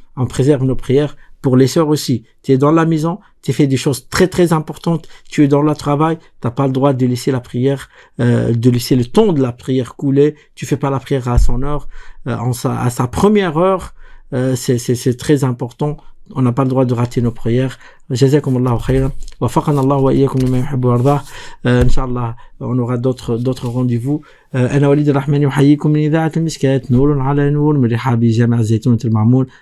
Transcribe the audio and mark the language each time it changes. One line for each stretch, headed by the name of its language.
French: On préserve nos prières. Pour les sœurs aussi, tu es dans la maison, tu fais des choses très très importantes, tu es dans le travail, t'as pas le droit de laisser la prière, de laisser le temps de la prière couler, tu fais pas la prière à son heure, à sa première heure, c'est très important. On n'a pas le droit de rater nos prières.
Arabic: جزاكم الله خيرا وفقنا الله وإياكم لما يحب ويرضاه.
French: إن شاء الله on aura d'autres rendez-vous.
Arabic: أنا وليد الرحمن يحييكم من إذاعة المشكات نور على نور من رحاب جامع الزيتونة المعمور.